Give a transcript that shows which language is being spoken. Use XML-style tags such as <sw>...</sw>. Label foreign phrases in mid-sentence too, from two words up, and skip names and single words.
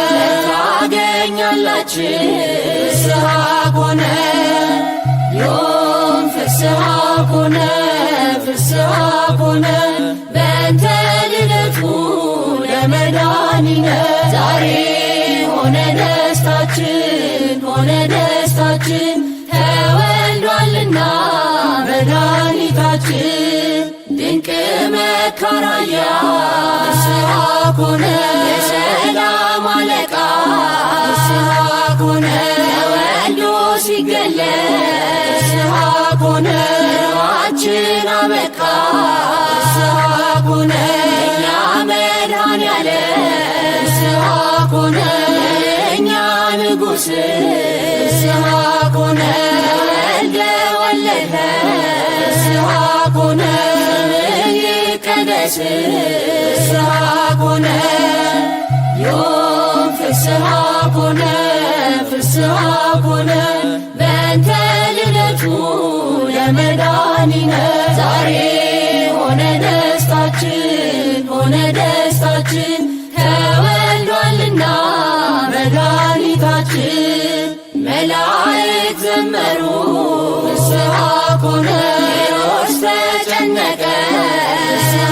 <gez>ታገኛላችን ፍስሐ ኮነ ዮም ፍስሐ ኮነ ፍስሐ ኮነ በእንተ ልደቱ ለመድኃኒነ</gez> <am>ዛሬ ሆነ ደስታችን ሆነ ደስታችን ተወልዷልና መድኃኒታችን ድንቅ መካራያ</am> <gez>ፍስሐ ኮነ</gez> <am>የሰላም አለቃ ፍስሐ ኮነ ተወልዶ ሲገለጥ</am> <gez>ፍስሐ ኮነ</gez> <am>ኑሯችን አበቃ</am> <gez>ፍስሐ ኮነ</gez> <am>እኛ መድኃኒዓለም</am> <gez>ፍስሐ ኮነ</gez> <am>የእኛ ንጉሥ</am> <gez>ፍስሐ ኮነ</gez> <am>ተወልደ ወለደ</am> <gez>ፍስሐ ኮነ</gez> <am>ስምህ ይቀደስ</am> <gez>ፍስሐ ኮነ ዮም ፍስሐ ኮነ ፍስሐ ኮነ በእንተ ልደቱ ለመድኃኒነ</gez> <am>ዛሬ ሆነ ደስታችን ሆነ ደስታችን ተወልዷልና መድኃኒታችን መላእክት ዘመሩ</am> <gez>ፍስሐ ኮነ</gez> <am>ሄሮድስ ተጨነቀ ፍስሐ</am>